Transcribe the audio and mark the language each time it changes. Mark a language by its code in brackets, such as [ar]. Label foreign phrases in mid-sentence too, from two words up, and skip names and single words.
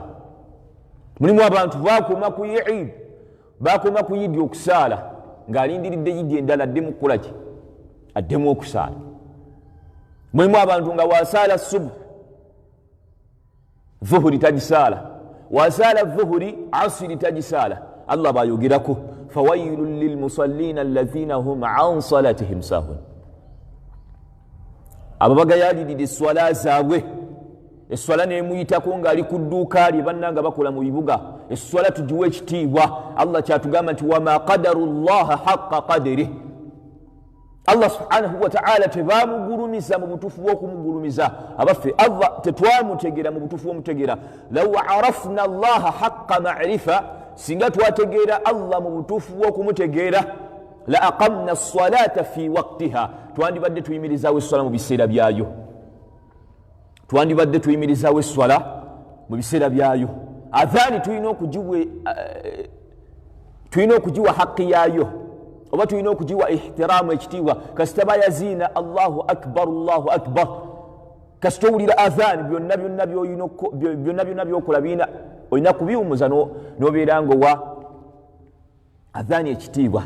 [lg] Mulimu abantu bakoma ku Eid, bakoma ku Eid okusaala ng'alindiridde Eid endala addemu kukolaki, addemu okusaala. Mulimu abantu nga wasaala subuh, zuhuri tagisaala, wasaala zuhuri asiri tagisaala. [ar] Allah bayogerako فويل للمصلين الذين هم عن صلاتهم ساهون, [lg] abo bagayalirira esswala zaabwe. Esswala nemuyitako ng'ali ku dduuka lye bannanga bakola mu bibuga. Esswala tugiwa ekitiibwa. [ar] Allah kyatugamba nti وما قدروا الله حق قدره. [lg] Allah [ar] سبحانه وتعالى [lg] tebamugulumiza mu butuufu bw'okumugulumiza. Abaffe Allah tetwamutegeera mu butuufu bw'omutegeera. [ar] لو عرفنا الله حق معرفة, [lg] singa twategeera Allah mu butuufu bw'okumutegeera, [ar] لأقمنا الصلاة في وقتها, [lg] twandibadde tuyimirizaawo esswala mu biseera byayo. Twandibadde tuyimirizaawo esswala mu biseera byayo. Adhaani tulina okugiwa haqqi yaayo, oba tulina okugiwa ihtiraamu, ekitiibwa. Kasita bayaziina [ar] الله أكبر الله أكبر, [lg] kasita owulira adhaani, byonna byokola biina olina kubiwumuza n'obeera ng'owa adhaani ekitiibwa.